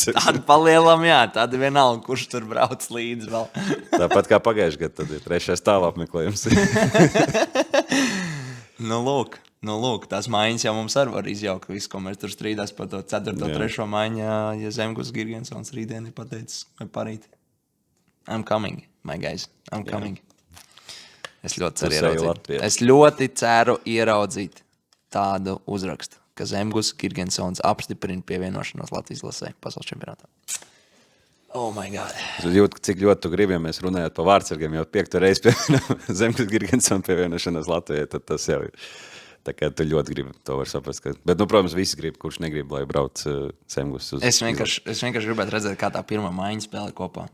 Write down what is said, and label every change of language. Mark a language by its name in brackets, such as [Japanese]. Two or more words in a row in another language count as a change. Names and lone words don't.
[Latvian] Tāda palielam, jā, tāda vienalga, kurš tur brauc līdzi vēl. Tāpat kā pagājušajā gadā, tad ir trešais tālu apmeklējums. Nu, lūk, tās maiņas jau mums arī var izjaukt visu, ko mēs tur strīdās par to 4. un 3. maiņu, ja Zemgus Girgensons rītdien ir pateicis, vai parīt. [English] I'm coming, my guys, I'm coming. [Latvian] Es ļoti ceru ieraudzīt tādu uzrakstu, ka Zemgus Girgensons apstiprina pievienošanos Latvijas izlasē pasaules čempionātā. [English] Oh my God. [Latvian] Cik ļoti tu gribi, ja mēs runājot par vārdsargiem, jau 5. reizi pievienojam Zemgus Girgensona pievienošanos Latvijai, tad tas jau ir. Tā kā tu ļoti gribi, to var saprast. Bet, protams, visi grib, kurš negrib, lai brauc Zemgus uz... Es vienkārši gribētu redzēt, kā tā pirmā maiņa spēlē kopā.